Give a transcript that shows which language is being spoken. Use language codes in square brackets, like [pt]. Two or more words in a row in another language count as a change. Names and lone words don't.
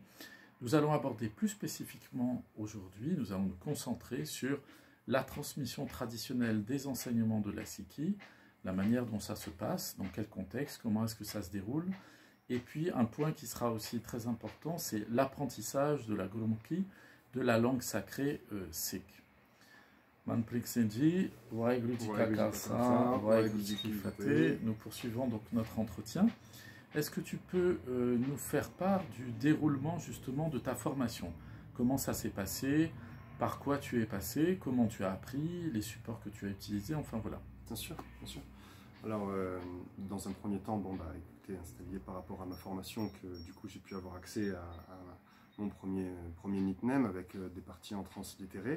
[fr] Nous allons aborder plus spécifiquement aujourd'hui, nous allons nous concentrer sur la transmission traditionnelle des enseignements de la Sikhi, la manière dont ça se passe, dans quel contexte, comment est-ce que ça se déroule. Et puis un point qui sera aussi très important, c'est l'apprentissage de la Gurmukhi, de la langue sacrée sikh. [pa] ਮਨਪ੍ਰੀਤ ਸਿੰਘ ਜੀ, ਵਾਹਿਗੁਰੂ ਕਾ ਖ਼ਾਲਸਾ, ਵਾਹਿਗੁਰੂ ਕੀ ਫ਼ਤਿਹ. [fr] Nous poursuivons donc notre entretien. Est-ce que tu peux nous faire part du déroulement justement de ta formation? Comment ça s'est passé? Par quoi tu es passé? Comment tu as appris? Les supports que tu as utilisés? Enfin voilà. Bien sûr, bien sûr. Alors, dans un premier temps, écoutez, c'était lié par rapport à ma formation que du coup j'ai pu avoir accès à mon premier nickname avec des parties en translittéré.